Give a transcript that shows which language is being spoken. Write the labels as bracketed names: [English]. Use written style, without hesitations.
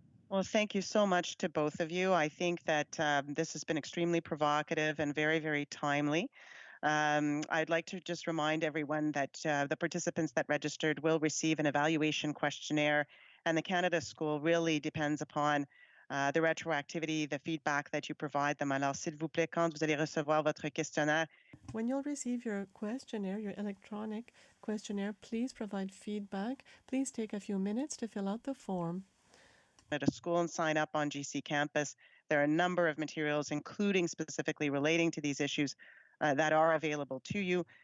[English] Well, thank you so much to both of you. I think that this has been extremely provocative and very, very timely. I'd like to just remind everyone that the participants that registered will receive an evaluation questionnaire, and the Canada School really depends upon the retroactivity, the feedback that you provide them. [French] Alors, s'il vous plaît, quand vous allez recevoir votre questionnaire, [English] when you'll receive your questionnaire, your electronic questionnaire, please provide feedback. Please take a few minutes to fill out the form. At a school and sign up on GC Campus. There are a number of materials, including specifically relating to these issues, that are available to you.